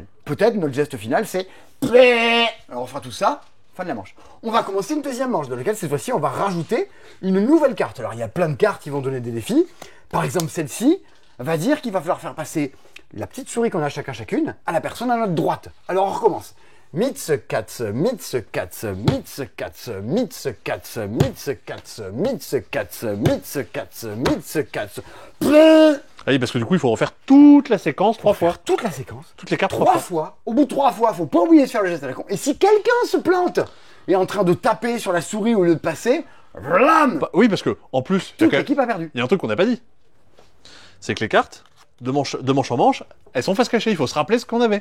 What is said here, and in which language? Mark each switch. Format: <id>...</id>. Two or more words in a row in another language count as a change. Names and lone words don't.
<fr>Peut-être notre geste final c'est... Alors on fera tout ça, fin de la manche. On va commencer une deuxième manche, dans laquelle cette fois-ci on va rajouter une nouvelle carte. Alors il y a plein de cartes qui vont donner des défis. Par exemple celle-ci va dire qu'il va falloir faire passer la petite souris qu'on a chacune à la personne à notre droite. Alors on recommence. Mitsu-Katsu, Mitsu-Katsu, Mitsu-Katsu, Mitsu-Katsu, Mitsu-Katsu, Mitsu-Katsu, Mitsu-Katsu, Mitsu-Katsu. Ah oui, parce que du coup, il faut refaire toute la séquence 3 fois. Toute la séquence. Toutes les cartes 3 fois. Au bout de 3 fois, faut pas oublier de faire le geste à la con. Et si quelqu'un se plante et est en train de taper sur la souris au lieu de passer, vlam, Bah, oui, parce que en plus, toute l'équipe a perdu. il y a un truc qu'on n'a pas dit. C'est que les cartes, de manche en manche, elles sont face cachée. Il faut se rappeler ce qu'on avait.</fr>